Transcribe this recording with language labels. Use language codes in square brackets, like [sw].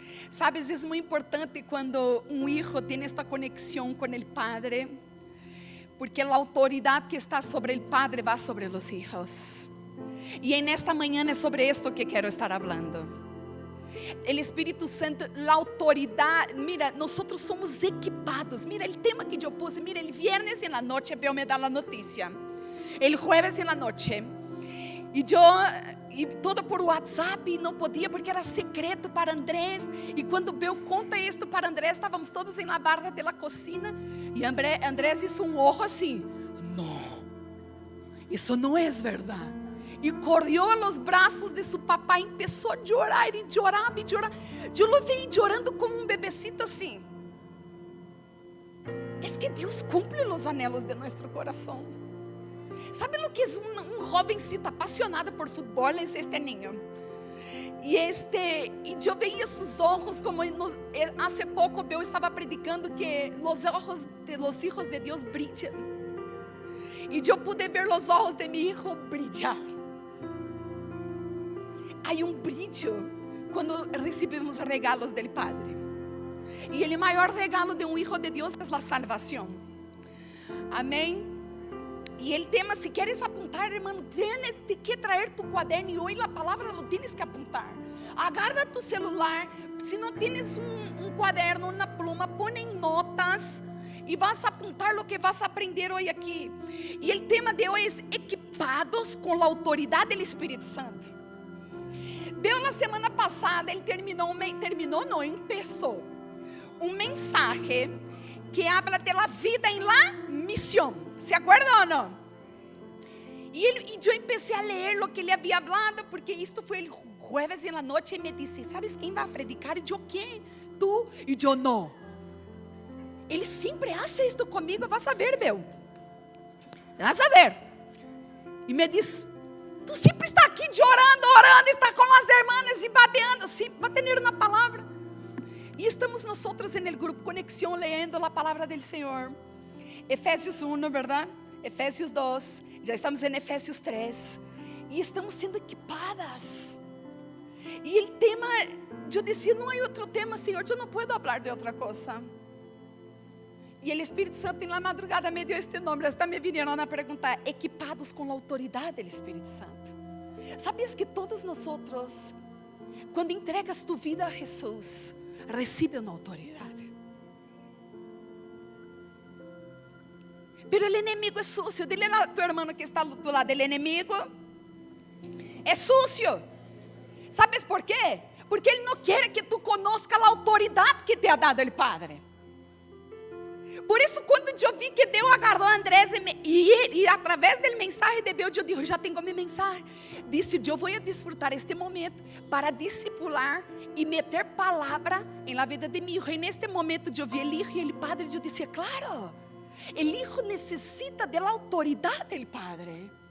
[pt] Sabes, é muito importante quando hijo tem esta conexão com o Padre, porque a autoridade que está sobre o Padre vai sobre os hijos. E en esta manhã é sobre esto que quero [es] estar hablando. [pt] El Espírito Santo, a autoridade, mira, nós somos equipados. [es] Mira, o tema que eu puse, mira, el viernes en la noche veo me da la noticia, el jueves en la noche. [pt] E todo por WhatsApp, e não podia porque era secreto para Andrés. E quando eu conta isto para Andrés, estávamos todos em [es] la barra de la cocina. [pt] E Andrés [es] hizo ojo [pt] assim: não, isso não é verdade. E correu aos braços de seu papai, começou a chorar e chorava e chorava. Eu lo vi chorando como bebecito assim. É que Deus cumpre os anhelos de nosso coração. [es] ¿Sabe lo que es un jovencito apasionado por fútbol? Es este niño. Y yo veía sus ojos como hace poco yo estaba predicando que los ojos de los hijos de Dios brillan. Y yo pude ver los ojos de mi hijo brillar. Hay un brillo cuando recibimos regalos del Padre. Y el mayor regalo de un hijo de Dios es la salvación. Amén. [pt] E o tema, se queres [es] apuntar, hermano, tienes que traer tu cuaderno. [pt] E hoje a palavra [es] lo tienes que apuntar. Agarra tu celular. [pt] Se não tienes cuaderno, uma pluma, põe em notas. E [es] vas a apuntar lo que vas a aprender [pt] hoje aqui. E o tema de hoje é equipados com a autoridade do Espírito Santo. Deu na semana passada, ele empezou mensagem [es] que habla de la vida [pt] em la misión. [es] ¿Se acuerdan o no? Y yo empecé a leer lo que ele había hablado, porque esto fue el jueves en la noche, y me dice, ¿sabes quién va a predicar? Y yo, ¿quién? ¿Tú? Y yo, no. Ele siempre hace esto conmigo, vas a ver, meu. Vas a ver. Y me dice, tú siempre estás aquí llorando, orando, está con las hermanas y babeando, siempre va a tener una palabra. Y estamos nosotros en el grupo Conexión leyendo la palabra del Señor. [pt] Efésios 1, verdade? Efésios 2, já estamos em Efésios 3, e estamos sendo equipadas. E o tema, eu disse, não há outro tema, Senhor, eu não posso falar de outra coisa. E o Espírito Santo, na madrugada, me deu este nome. Está me vindo a perguntar: equipados com a autoridade do Espírito Santo. ¿Sabias que todos nós Quando entregas tu vida a Jesus, recibe uma autoridade. [es] Pero el enemigo es sucio. Dile a tu hermano que está do lado, el enemigo es sucio. ¿Sabes por qué? [pt] Porque ele não quer que tu conozca a autoridade que [es] te ha dado el Padre. [pt] Por isso, quando eu vi que Deus agarrou Andrés e através do mensagem de Deus, eu disse, já tenho minha mensagem. Disse, eu vou desfrutar este momento para discipular e meter palavra [es] em la vida [pt] de meu filho. E neste momento, eu vi o filho e o Padre, eu disse, claro, o filho necessita da autoridade do Padre.